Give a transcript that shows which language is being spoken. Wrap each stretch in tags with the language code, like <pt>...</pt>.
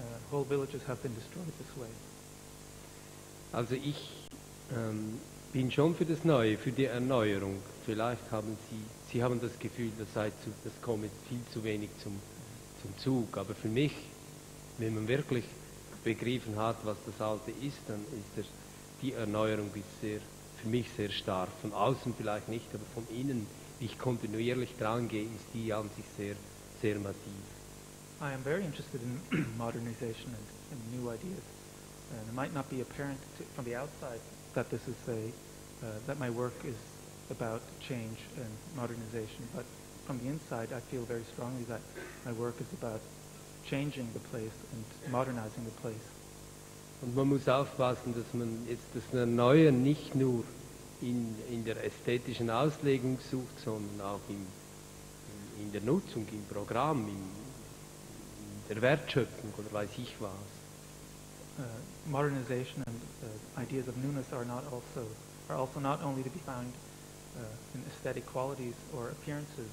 <en>Whole villages have been destroyed this way.</en> <de>Also ich bin schon für das Neue, für die Erneuerung. Vielleicht haben Sie haben das Gefühl, das komme viel zu wenig zum Zug. Aber für mich, wenn man wirklich begriffen hat, was das Alte ist, dann ist die Erneuerung für mich sehr stark. Von außen vielleicht nicht, aber von innen, wie ich kontinuierlich dran gehe, ist die an sich sehr, sehr massiv.</de> <en>I am very interested in modernization and new ideas. And it might not be apparent from the outside that this is that my work is about change and modernization, but from the inside I feel very strongly that my work is about changing the place and modernizing the place.</en> <de>Und man muss aufpassen, dass man jetzt das Erneuern nicht nur in der ästhetischen Auslegung sucht, sondern auch in der Nutzung, im Programm, in der Wertschöpfung oder weiß ich was.</de> <en>Modernization and ideas of newness are also not only to be found in aesthetic qualities or appearances.</en>